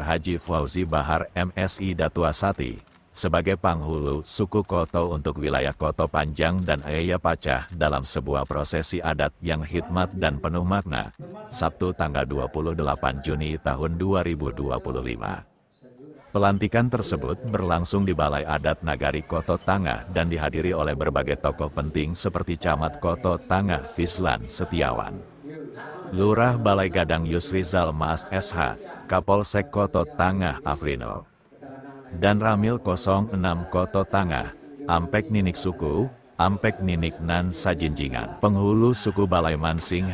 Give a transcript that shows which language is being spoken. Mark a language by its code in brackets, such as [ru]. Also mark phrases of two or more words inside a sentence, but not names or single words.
[id] Haji Fauzi Bahar MSI Datua Sati sebagai Panghulu suku Koto untuk wilayah Koto Panjang dan Ayaya Pacah dalam sebuah prosesi adat yang hikmat dan penuh makna, Sabtu tanggal 28 Juni tahun 2025. Pelantikan tersebut berlangsung di Balai Adat Nagari Koto Tangah dan dihadiri oleh berbagai tokoh penting seperti Camat Koto Tangah Fislan Setiawan, Lurah Balai Gadang Yusrizal Mas SH, Kapolsek Koto Tangah Afrino, dan Ramil 06 Koto Tangah, Ampek Ninik Suku, Ampek Ninik Nan Sajinjingan, Penghulu Suku Balai Mansing